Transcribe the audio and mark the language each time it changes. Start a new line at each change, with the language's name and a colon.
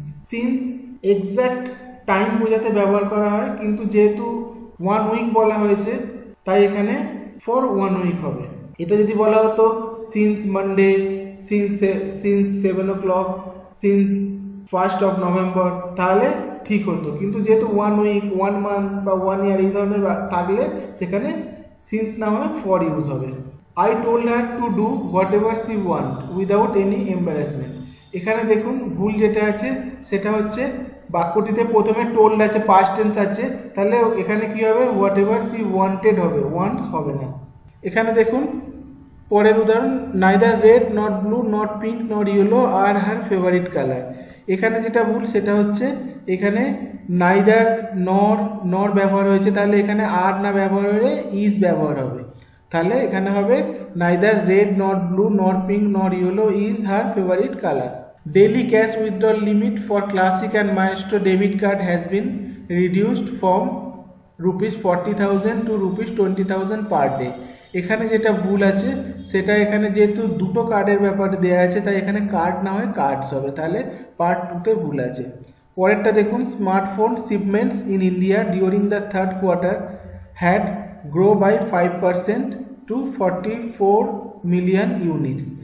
Bangla: Since exact time বোঝাতে ব্যবহার করা হয়, কিন্তু যেহেতু 1 উইক বলা হয়েছে তাই এখানে ফর 1 উইক হবে। এটা যদি বলা হতো since Monday, since 7 o'clock, since 1st of November, তাহলে ঠিক হতো, কিন্তু যেহেতু 1 উইক, 1 মান্থ বা 1 ইয়ার এই ধরনের থাকলে সেখানে সিন্স না হয় ফর ইউজ হবে।
English: I told her to do whatever she want without any embarrassment।
Bangla: এখানে দেখুন ভুল যেটা আছে সেটা হচ্ছে বাক্যটিতে প্রথমে টোল্ড আছে, পাস্ট টেন্স আছে, তাহলে এখানে কি হবে, হোয়াট এভার সি ওয়ান্টেড হবে, ওয়ান্টস হবে না। এখানে দেখুন পরের উদাহরণ,
English: Neither red not blue not pink not yellow are her favourite colour.
Bangla: এখানে যেটা ভুল সেটা হচ্ছে এখানে নাইদার নর ব্যবহার হয়েছে, তাহলে এখানে আর না ব্যবহার হলে ইজ ব্যবহার হবে, তাহলে এখানে হবে
English: Neither red not blue not pink not yellow is her favourite colour. Daily cash withdrawal limit for Classic and Maestro debit card has been reduced from ₹40,000 to ₹20,000 per day।
Bangla: এখানে যেটা ভুল আছে সেটা এখানে যেহেতু দুটো কার্ডের ব্যাপারে দেওয়া আছে তাই এখানে কার্ড না হয় কার্ডস হবে, তাহলে পার্ট 2তে ভুল আছে। পরেরটা দেখুন,
English: Smartphone shipments in India during the 3rd quarter had grow by 5% to 44 million units।